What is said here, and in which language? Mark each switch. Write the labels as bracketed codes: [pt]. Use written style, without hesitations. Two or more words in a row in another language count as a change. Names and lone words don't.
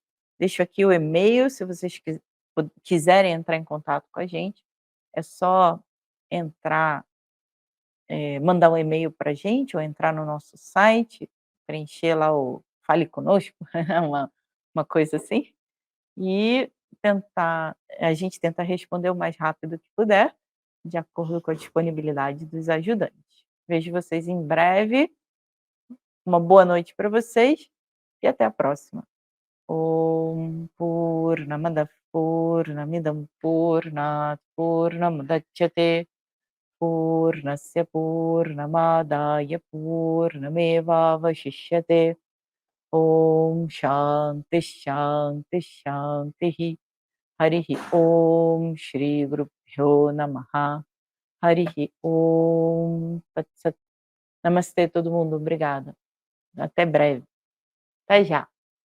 [pt] Deixo aqui o e-mail, se vocês quiserem entrar em contato com a gente, é só entrar, mandar um e-mail para a gente ou entrar no nosso site, preencher lá o Fale Conosco, uma coisa assim, e a gente tenta responder o mais rápido que puder, de acordo com a disponibilidade dos ajudantes. Vejo vocês em breve. Uma boa noite para vocês e até a próxima. [sa] ॐ पूर्णमद पूर्णमिदम् पूर्णात् पूर्णमुदच्यते पूर्णस्य पूर्णमादाय पूर्णमेवावशिष्यते ॐ शान्ति शान्ति शान्ति हरिः ॐ श्री गुरुभ्यो नमः हरिः ॐ तत् सत्. [pt] Namastê todo mundo, obrigada. Até breve. Até já.